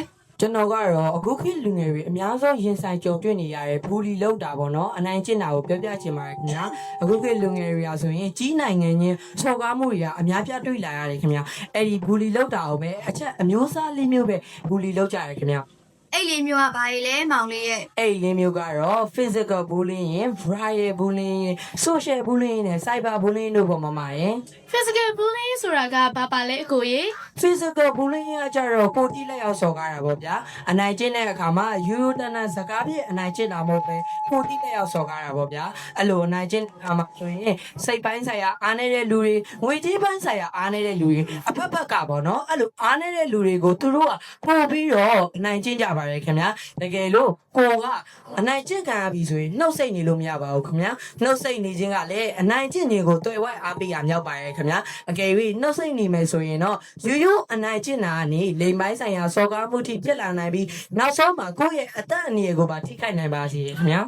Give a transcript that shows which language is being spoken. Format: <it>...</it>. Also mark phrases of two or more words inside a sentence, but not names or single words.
<my>ကျွန်တော်ကတော့အခုခေတ်လူငယ်တွေအများဆုံးရင်ဆိုင်ကြုံတွေ့နေရတဲ့ဘူလီလောက်တာပေါ့နော်အနိုင်ကျင့်တာကိုပြောပြချင်ပါတယ်ခင်ဗျာအခုခေတ်လူငယ်တွေကဆိုရင်ကြီးနိုင်ငံချင်းဆော်ကားမှုတွေကအများပြတွေ့လာရတယ်ခင်ဗျာအဲ့ဒီဘူလီလောက်တာကိုပဲအချက်အမျိုးအစားလေးမျိုးပဲဘူလီလောက်ကြရတယ်ခင်ဗျာ အဲ့လေးမျိုးကဘာကြီးလဲမောင်လေးရဲ့ အဲ့ဒီလေးမျိုးကတော့</my> <en>physical bullying, verbal bullying, social bullying</en> <my>နဲ့</my> <en>cyber bullying</en> <my>တို့ပေါ့မမရဲ့</my> <en>physical bullying</en> <my>ဆိုတာကဘာပါလဲအကိုရေ</my> <en>physical bullying</en> <my>ကကြတော့ကိုတိလက်ရောက်စော်ကားတာပေါ့ဗျာအနိုင်ကျင့်တဲ့အခါမှာယူတနစကားပြည့်အနိုင်ကျင့်တာမဟုတ်ပဲကိုတိလက်ရောက်စော်ကားတာပေါ့ဗျာအဲ့ လိုအနိုင်ကျင့်တဲ့အခါမှာဆိုရင်စိတ်ပိုင်းဆိုင်ရာအားနေတဲ့လူတွေငွေကြေးပိုင်းဆိုင်ရာအားနေတဲ့လူတွေအဖက်ဖက်ကပေါ့နော်အဲ့လိုအားနေတဲ့လူတွေကိုသူတို့ကပို့ပြီးတော့အနိုင်ကျင့်ကြပါတယ်ခင်ဗျာတကယ်လို့ကိုကအနိုင်ကျင့်ခံရပြီဆိုရင်နှုတ်ဆက်နေလို့မရပါဘူးခင်ဗျာနှုတ်ဆက်နေခြင်းကလည်းအနိုင်ကျင့်ခြင်းကိုတွေ့ဝိုက်အားပေးရမြောက်ပါတယ်ခင်ဗျာအကယ်၍နှုတ်ဆက်နေမယ်ဆိုရင်တော့ရိုးအနိုင်ကျင့်တာကနေလိမ်ပိုင်းဆိုင်ရာစော်ကားမှုထိဖြစ်လာနိုင်ပြီးနောက်ဆုံးမှာကိုယ့်ရဲ့အသက်အန္တရာယ်ကိုပါထိခိုက်နိုင်ပါစေခင်ဗျာ</my>